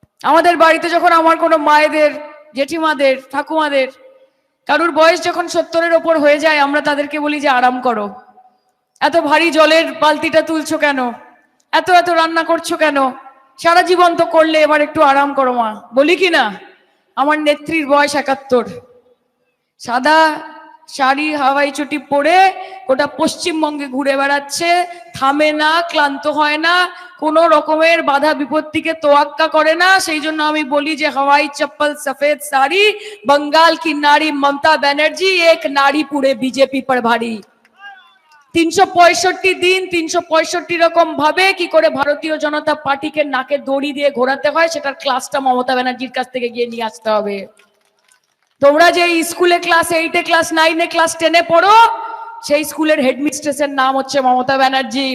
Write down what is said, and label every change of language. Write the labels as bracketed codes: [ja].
[bn] আমাদের বাড়িতে যখন আমার কোনো মায়েদের, জেঠিমাদের, ঠাকুমাদের কারুর বয়স যখন 70-এর ওপর হয়ে যায়, আমরা তাদেরকে বলি যে আরাম করো, এত ভারী জলের বালতিটা তুলছো কেন, এত এত রান্না করছো কেন, সারা জীবন তো করলে, এবার একটু আরাম করো মা। বলি কি না? আমার নেত্রীর বয়স 71, সাদা শাড়ি হাওয়াই চটি পরে গোটা পশ্চিমবঙ্গে ঘুরে বেড়াচ্ছে, থামে না, ক্লান্ত হয় না, কোনো রকমের বাধা বিপত্তিকে তোয়াক্কা করে না। সেই জন্য আমি বলি যে হাওয়াই চপ্পল সফেদ শাড়ি, [hi] बंगाल की नारी ममता बनर्जी एक नारी पूरे बीजेपी पर भारी। [bn] 365 দিন 365 রকম ভাবে কি করে ভারতীয় জনতা পার্টিকে নাকে দড়ি দিয়ে ঘোরাতে হয়, সেটার ক্লাসটা মমতা ব্যানার্জির কাছ থেকে গিয়ে নিয়ে আসতে হবে। তোমরা যে স্কুলে ক্লাস 8-এ, ক্লাস 9-এ, ক্লাস 10-এ পড়ো, সেই স্কুলের হেডমিস্ট্রেসের নাম হচ্ছে মমতা ব্যানার্জি।